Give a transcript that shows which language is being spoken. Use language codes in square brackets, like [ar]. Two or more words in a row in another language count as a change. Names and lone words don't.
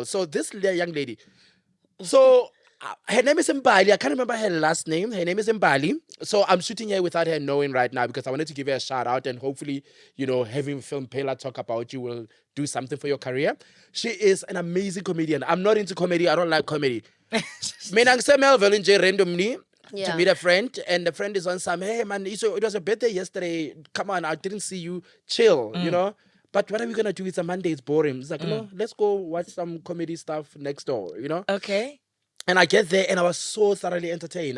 [en] So this young lady, so her name is Mbali. I can't remember her last name. Her name is Mbali. So I'm shooting her without her knowing right now because I wanted to give her a shout out and hopefully, having Film Pela talk about you will do something for your career. She is an amazing comedian. I'm not into comedy. I don't like comedy. [zu] Mina ngise Melville nje randomly [en] Yeah. to meet a friend, and the friend is on some, hey man, it was a birthday yesterday. Come on, I didn't see you. Chill, But what are we gonna do? It's a Monday, it's boring. It's like, let's go watch some comedy stuff next door, Okay. And I get there and I was so thoroughly entertained.